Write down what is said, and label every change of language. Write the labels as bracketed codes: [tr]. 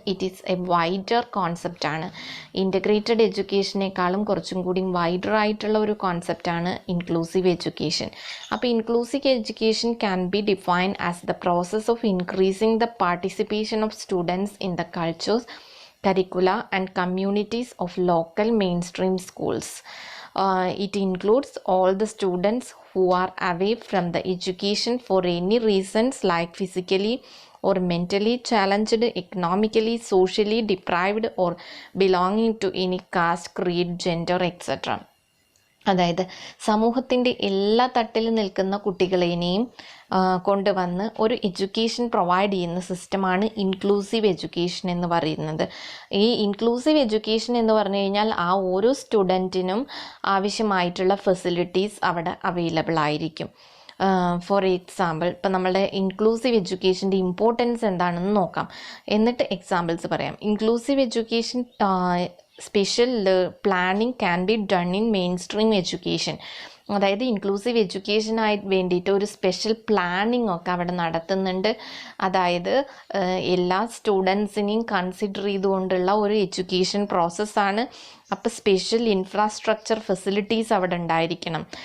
[en] it is a wider [ml] കോൺസെപ്റ്റാണ്. Integrated എഡ്യൂക്കേഷനേക്കാളും കുറച്ചും കൂടി wider ആയിട്ടുള്ള ഒരു കോൺസെപ്റ്റാണ് ഇൻക്ലൂസീവ് എഡ്യൂക്കേഷൻ. [en] അപ്പോൾ inclusive education can be defined as the process of increasing the participation of students in the cultures, curricula and communities of local mainstream schools. It includes all the students who are away from the education for any reasons like physically or mentally challenged, economically, socially deprived or belonging to any caste, creed, gender, etc. [ml] അതായത് സമൂഹത്തിൻ്റെ എല്ലാ തട്ടിൽ നിൽക്കുന്ന കുട്ടികളെയും കൊണ്ടുവന്ന് ഒരു education provide ചെയ്യുന്ന സിസ്റ്റമാണ് inclusive education എന്ന് പറയുന്നത്. ഈ ഇൻക്ലൂസീവ് എഡ്യൂക്കേഷൻ എന്ന് പറഞ്ഞു കഴിഞ്ഞാൽ ആ ഓരോ സ്റ്റുഡൻറ്റിനും ആവശ്യമായിട്ടുള്ള ഫെസിലിറ്റീസ് അവിടെ അവൈലബിൾ ആയിരിക്കും. [en] for example, [ml] ഇപ്പം നമ്മളുടെ ഇൻക്ലൂസീവ് എഡ്യൂക്കേഷൻ്റെ ഇമ്പോർട്ടൻസ് എന്താണെന്ന് നോക്കാം, എന്നിട്ട് എക്സാമ്പിൾസ് പറയാം. [en] Inclusive education special planning can be done in mainstream education. [ml] അതായത് ഇൻക്ലൂസീവ് എഡ്യൂക്കേഷനായി വേണ്ടിയിട്ട് ഒരു സ്പെഷ്യൽ പ്ലാനിങ് ഒക്കെ അവിടെ നടത്തുന്നുണ്ട്. അതായത് എല്ലാ സ്റ്റുഡൻസിനെയും കൺസിഡർ ചെയ്തുകൊണ്ടുള്ള ഒരു എഡ്യൂക്കേഷൻ പ്രോസസ്സാണ്. അപ്പോൾ സ്പെഷ്യൽ ഇൻഫ്രാസ്ട്രക്ചർ ഫെസിലിറ്റീസ് അവിടെ ഉണ്ടായിരിക്കണം.